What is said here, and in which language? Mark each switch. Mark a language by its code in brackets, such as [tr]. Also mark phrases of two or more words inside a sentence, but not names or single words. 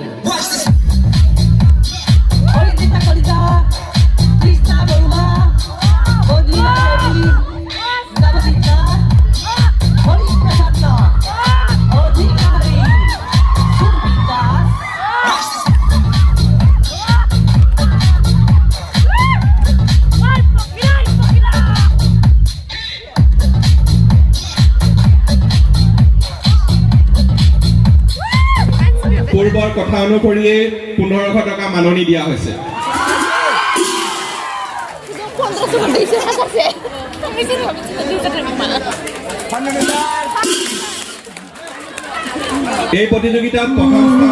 [as] हरिता कलिता कृष्णा बरुवा बंदिया देवी नवदीता हरिप्रसन्न अधिकारी सुविता পূৰ্বৰ কথা অনুসৰিয়ে 1500 টকা মাননি দিয়া হৈছে এই প্ৰতিযোগিতাত প্ৰথম